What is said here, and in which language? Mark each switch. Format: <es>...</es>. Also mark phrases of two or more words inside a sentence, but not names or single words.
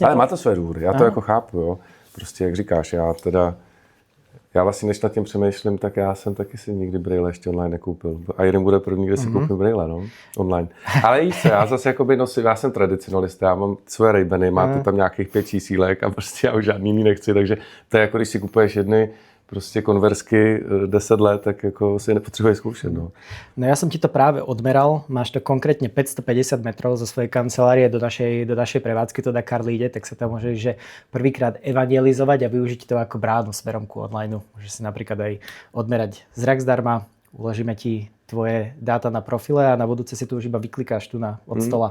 <cs>Ale má to své důvody, já to jako chápu, jo. Prostě, jak říkáš, já vlastně, než nad tím přemýšlím, tak já jsem taky si nikdy brejle ještě online nekoupil. A jeden bude první, kde si koupím brejle, no, online. Ale víš co, já zase jakoby nosím, já jsem tradicionalista, já mám svoje Ray-Bany, máte tam nějakých 5 čísílek a prostě já už žádný jiný nechci, takže to je jako když si kupuješ jedny prostě konverzky 10 let, tak jako si nepotřebuješ zkoušet. No</cs> <sk>ja som ti to práve odmeral, máš to konkrétne 550 metrov zo svojej kancelárie do našej prevádzky, to Dakar ide, tak sa tam môžeš že prvýkrát evangelizovať a využiť to ako bránu smerom ku online. Môžeš si napríklad aj odmerať zrak zdarma, uložíme ti tvoje dáta na profile a na budúce si tu už iba vyklikáš tu od stola.</sk>